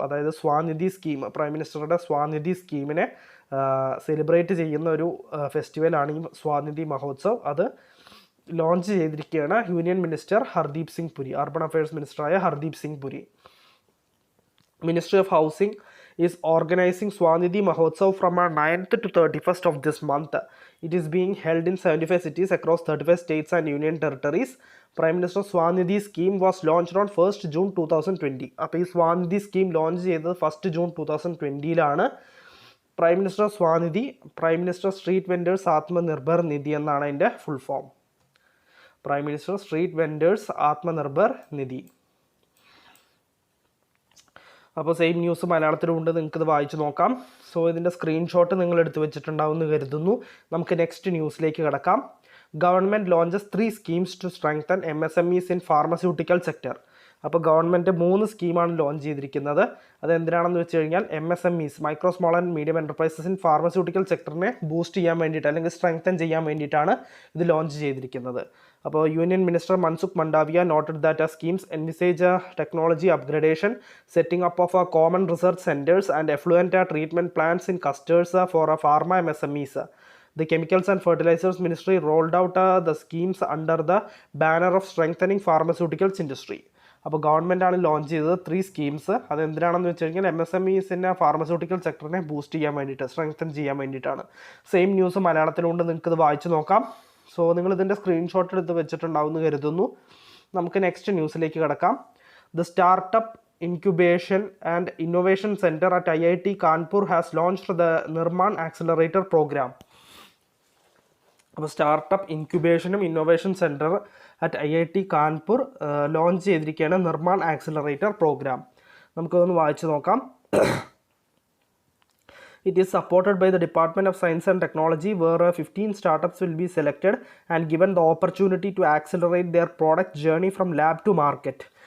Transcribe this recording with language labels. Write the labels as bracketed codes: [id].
[ml] അതായത് Svanidhi scheme, prime മിനിസ്റ്ററുടെ Svanidhi സ്കീമിനെ celebrate ചെയ്യുന്ന ഒരു ഫെസ്റ്റിവലാണ് ഈ സ്വാനിധി മഹോത്സവ്. അത് ലോഞ്ച് ചെയ്തിരിക്കുകയാണ് union minister Hardeep Singh Puri, urban affairs മിനിസ്റ്ററായ Hardeep Singh Puri. [en] Ministry of Housing is organizing Swanidhi Mahotsav from 9th to 31st of this month. It is being held in 75 cities across 35 states and union territories. Prime Minister Swanidhi scheme was launched on 1st June 2020. [ml] അപ്പോൾ ഈ Svanidhi scheme launch ചെയ്തത് 1st June 2020 prime minister Svanidhi, prime minister street vendors Atmanirbhar നിധി എന്നാണ് അതിൻ്റെ full form. Prime minister street vendors Atmanirbhar നിധി. അപ്പോൾ same news മലയാളത്തിലുണ്ട്. നിങ്ങൾക്കിത് വായിച്ചു നോക്കാം. So ഇതിൻ്റെ സ്ക്രീൻഷോട്ട് നിങ്ങൾ എടുത്ത് വെച്ചിട്ടുണ്ടാവുമെന്ന് കരുതുന്നു. നമുക്ക് നെക്സ്റ്റ് ന്യൂസിലേക്ക് കിടക്കാം. [en] Government launches 3 schemes to strengthen MSMEs in pharmaceutical sector. [ml] അപ്പോൾ ഗവൺമെൻറ് 3 സ്കീമാണ് ലോഞ്ച് ചെയ്തിരിക്കുന്നത്. അതെന്തിനാണെന്ന് വെച്ച് കഴിഞ്ഞാൽ MSMEs, micro small and medium enterprises in pharmaceutical സെക്ടറിനെ boost ചെയ്യാൻ വേണ്ടിയിട്ട് അല്ലെങ്കിൽ സ്ട്രെങ്തൻ ചെയ്യാൻ വേണ്ടിയിട്ടാണ് ഇത് ലോഞ്ച് ചെയ്തിരിക്കുന്നത്. അപ്പോൾ [en] Union minister Mansukh Mandaviya noted that schemes envisage technology upgradation, setting up of common research centres and effluent treatment plants in clusters for pharma MSMEs. The Chemicals and Fertilizers Ministry rolled out the schemes under the banner of strengthening pharmaceuticals industry. [ml] അപ്പോൾ ഗവൺമെൻറ്റാണ് launch ചെയ്തത് 3 schemes. അതെന്തിനാണെന്ന് വെച്ച് കഴിഞ്ഞാൽ MSMEസിൻ്റെ pharmaceutical സെക്ടറിനെ boost ചെയ്യാൻ വേണ്ടിയിട്ട്, strengthen ചെയ്യാൻ വേണ്ടിയിട്ടാണ്. Same news മലയാളത്തിലുണ്ട്. നിങ്ങൾക്കിത് വായിച്ചു നോക്കാം. സോ നിങ്ങൾ ഇതിൻ്റെ സ്ക്രീൻഷോട്ട് എടുത്ത് വെച്ചിട്ടുണ്ടാവുമെന്ന് കരുതുന്നു. നമുക്ക് നെക്സ്റ്റ് ന്യൂസിലേക്ക് കിടക്കാം. [en] The startup Incubation and Innovation Center at IIT Kanpur has launched the Nirman Accelerator Program. [ml] അപ്പോൾ startup ഇൻക്യുബേഷനും innovation centre at IIT Kanpur launch ചെയ്തിരിക്കുകയാണ് നിർമ്മാൺ ആക്സിലറേറ്റർ പ്രോഗ്രാം. നമുക്കതൊന്ന് വായിച്ചു നോക്കാം. [en] It is supported by the Department of Science and Technology, where 15 startups will be selected and given the opportunity to accelerate their product journey from lab to market.